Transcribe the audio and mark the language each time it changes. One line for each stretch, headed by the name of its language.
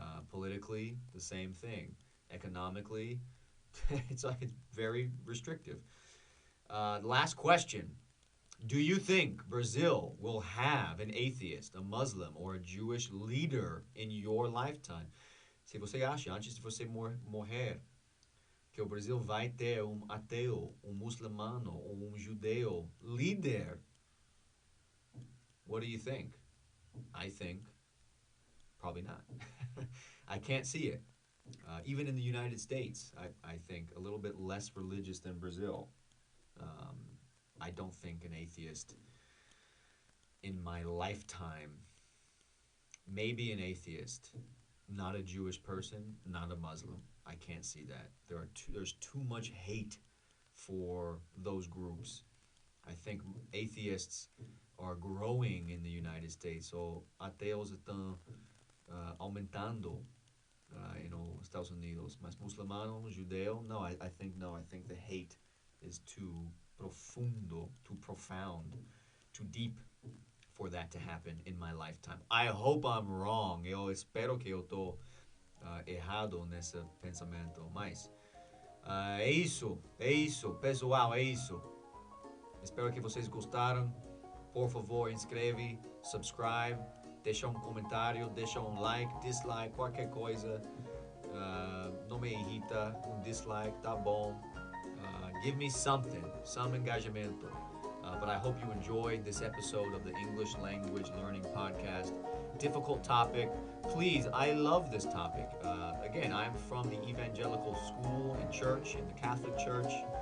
English: Politically, the same thing. Economically, it's very restrictive. Last question. Do you think Brazil will have an atheist, a Muslim, or a Jewish leader in your lifetime?
Portuguese: Se você acha, antes de você morrer, que o Brasil vai ter ateu, muçulmano ou judeu líder,
English: what do you think? I think probably not. I can't see it. Even in the United States, I think a little bit less religious than Brazil. Um, I don't think an atheist in my lifetime, maybe an atheist, not a Jewish person, not a Muslim. I can't see that. There's too much hate for those groups. I think atheists are growing in the United States.
Portuguese: So ateus estão aumentando nos Estados Unidos. Mas muçulmano, judeu,
English: no, I think no. I think the hate is too profundo, too profound, too deep for that to happen in my lifetime. I hope I'm wrong.
Portuguese: Eu espero que eu tô errado nesse pensamento. Mas é isso, pessoal, é isso. Espero que vocês gostaram. Por favor, inscreve, subscribe, deixa comentário, deixa like, dislike, qualquer coisa. Não me irrita, dislike, tá bom.
English: Give me something, some engagement. But I hope you enjoyed this episode of the English Language Learning Podcast. Difficult topic. Please, I love this topic. Again, I'm from the evangelical school and church, in the Catholic Church.